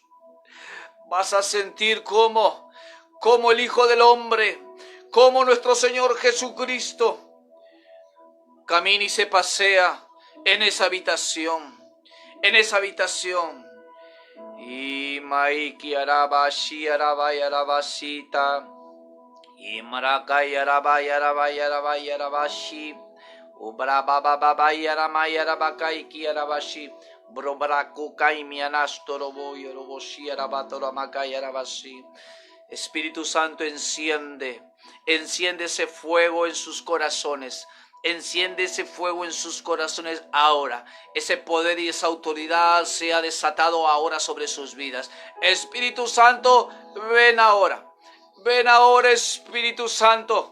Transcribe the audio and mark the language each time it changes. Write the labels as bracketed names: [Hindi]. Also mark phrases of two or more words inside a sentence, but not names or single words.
[Spanish] Vas a sentir como el Hijo del Hombre, como nuestro Señor Jesucristo camina y se pasea en esa habitación, Y maiki arabashi arabai arabashita, y marakai arabai arabai arabai arabashi, Ubra baba baba yarama yarabaka iki yarabashi. Brobra kukai mianastoro boy roboshi yarabatora maka yarabashi. Espíritu Santo, enciende ese fuego en sus corazones. Enciende ese fuego en sus corazones ahora. Ese poder y esa autoridad sea desatado ahora sobre sus vidas. Espíritu Santo, ven ahora. Ven ahora, Espíritu Santo.